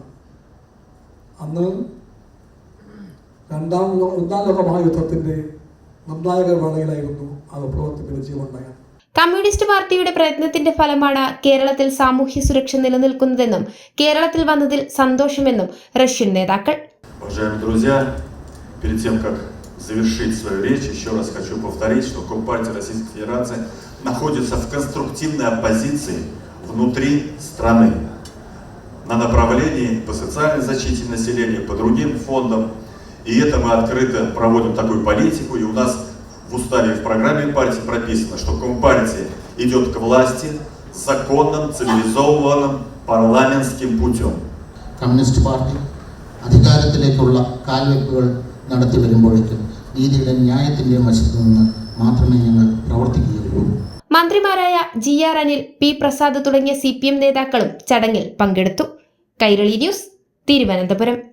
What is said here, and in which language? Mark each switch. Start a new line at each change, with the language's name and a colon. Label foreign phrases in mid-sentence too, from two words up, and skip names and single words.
Malayalam: അന്ന് ഒന്നാം ലോക മഹായുദ്ധത്തിന്റെ നിർണായക വേളയിലായിരുന്നു ആ വിപ്ലവത്തിന്റെ വിജയമുണ്ടായത്. കമ്മ്യൂണിസ്റ്റ് പാർട്ടിയുടെ പ്രയത്നത്തിന്റെ ഫലമാണ് കേരളത്തിൽ സാമൂഹ്യ സുരക്ഷ നിലനിൽക്കുന്നതെന്നും കേരളത്തിൽ വന്നതിൽ സന്തോഷമെന്നും റഷ്യൻ നേതാക്കൾ.
Russian: Завершить свою речь, еще раз хочу повторить, что Компартия Российской Федерации находится в конструктивной оппозиции внутри страны на направлении по социальной защите населения, по другим фондам. И это мы открыто проводим такую политику. И у нас в уставе и в программе партии прописано, что Компартия идет к власти законным, цивилизованным парламентским путем. Коммунist партия
Malayalam: അധികാരത്തിലേക്കുള്ള കാൽവെപ്പുകൾ നടത്തി വരുമ്പോഴേക്കും നീതിയുടെ ന്യായത്തിന്റെയും വശത്തു നിന്ന് മാത്രമേ ഞങ്ങൾ പ്രവർത്തിക്കുകയുള്ളൂ. മന്ത്രിമാരായ GR അനിൽ, P പ്രസാദ് തുടങ്ങിയ CPM നേതാക്കളും ചടങ്ങിൽ പങ്കെടുത്തു. കൈരളി ന്യൂസ്, തിരുവനന്തപുരം.